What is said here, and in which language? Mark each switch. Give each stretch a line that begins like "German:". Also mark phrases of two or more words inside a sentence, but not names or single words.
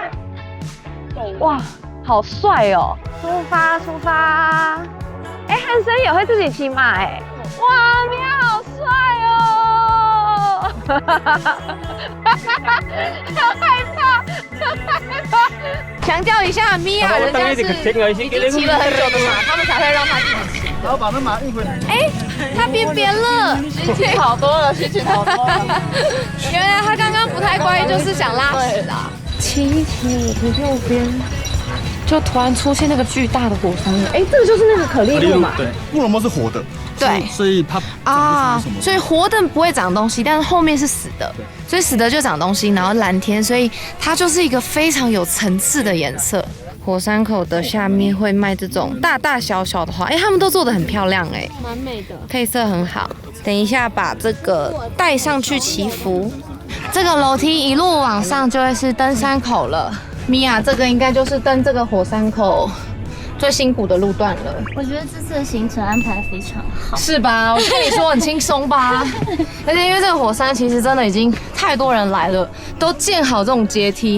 Chinese: 哇，好帥哦！出發！哎，漢森也會自己騎馬哎！哇，你好帥哦！好害怕！強調一下，米婭人家是已經騎了很久的馬，他們才會讓他自己騎。然後把那馬運回來。哎，他變扁了，心情好多了，心情好多了。原來他剛剛不太乖，就是想拉屎啦。骑我的右邊。就突然出現那個巨大的火山了，哎，這個就是那個可麗露嘛。對，布羅莫是活的。對，所以它啊，所以活的不會長東西，但是後面是死的，所以死的就長東西，然後藍天，所以它就是一個非常有層次的顏色。火山口的下面會賣這種大大小小的花，哎，他們都做得很漂亮，哎，蠻美的，配色很好。等一下把這個帶上去祈福，這個樓梯一路往上就會是登山口了。米婭，這個應該就是登這個火山口最辛苦的路段了。我覺得這次的行程安排非常好，是吧？我跟你說很輕鬆吧。而且因為這個火山其實真的已經太多人來了，都建好這種階梯。